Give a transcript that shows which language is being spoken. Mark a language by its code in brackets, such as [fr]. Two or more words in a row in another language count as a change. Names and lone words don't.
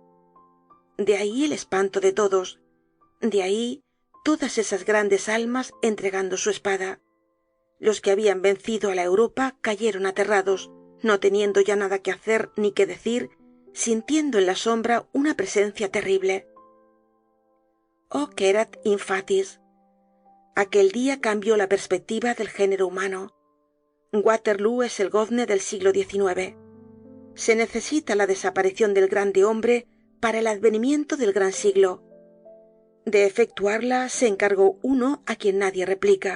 [es] De ahí el espanto de todos. De ahí todas esas grandes almas entregando su espada. Los que habían vencido a la Europa cayeron aterrados, no teniendo ya nada que hacer ni que decir, sintiendo en la sombra una presencia terrible. [la] Hoc erat in fatis. [es] Aquel día cambió la perspectiva del género humano. Waterloo es el gozne del siglo XIX. Se necesita la desaparición del grande hombre para el advenimiento del gran siglo. De efectuarla se encargó uno a quien nadie replica.